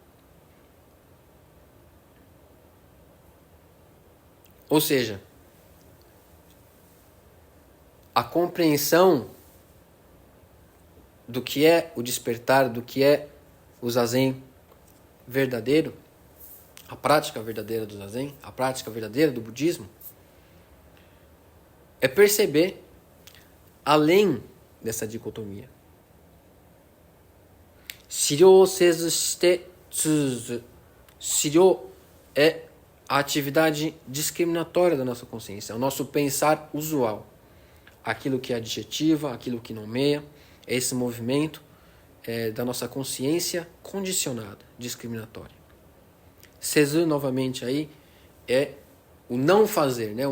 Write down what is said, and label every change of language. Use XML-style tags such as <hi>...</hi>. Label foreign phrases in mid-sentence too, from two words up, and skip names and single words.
<pt>Ou seja, a compreensão do que é o despertar, do que é o Zazen verdadeiro, a prática verdadeira do Zazen, a prática verdadeira do budismo, é perceber além dessa dicotomia.</pt> <ja>思量せずして兀兀.</ja> <pt>Shiryo é a atividade discriminatória da nossa consciência, é o nosso pensar usual. Aquilo que adjetiva, aquilo que nomeia, é esse movimento da nossa consciência condicionada, discriminatória. Sezu, novamente, aí, é o não fazer, né?</pt>